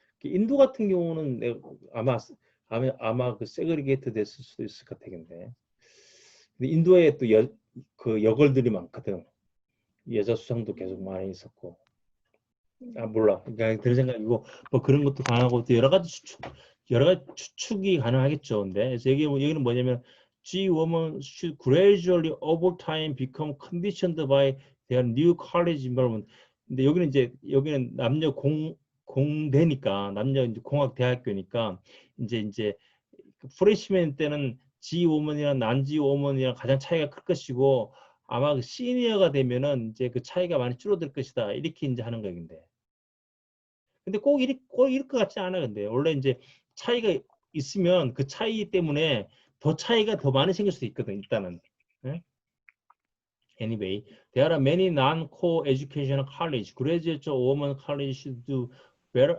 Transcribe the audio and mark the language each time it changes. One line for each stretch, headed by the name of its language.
Korean: 그 인도 같은 경우는 아마 그 세그리게이트 됐을 수도 있을 것 같은데. 근데 인도에 또 그 여걸들이 많거든. 여자 수상도 계속 많이 있었고. 음, 몰라. 그냥 드는 생각이고 뭐 그런 것도 가능하고 또 여러 가지 추측이 가능하겠죠. 근데 그래서 여기는 뭐냐면
English: G women should gradually over time become conditioned by their new college environment.
Korean: 근데 여기는 남녀 공대니까 남녀 이제 공학 대학교니까 이제 그 프레시맨 때는 G woman이랑 난 G woman이랑 가장 차이가 클 것이고 아마 그 시니어가 되면은 이제 그 차이가 많이 줄어들 것이다. 이렇게 이제 하는 거인데. 근데 꼭 이럴 것 같지 않아. 근데 원래 이제 차이가 있으면 그 차이 때문에 차이가 더 많이 생길 수도 있거든. 일단은. 예?
English: Anyway, there are many non-co-educational college, graduate women college do better.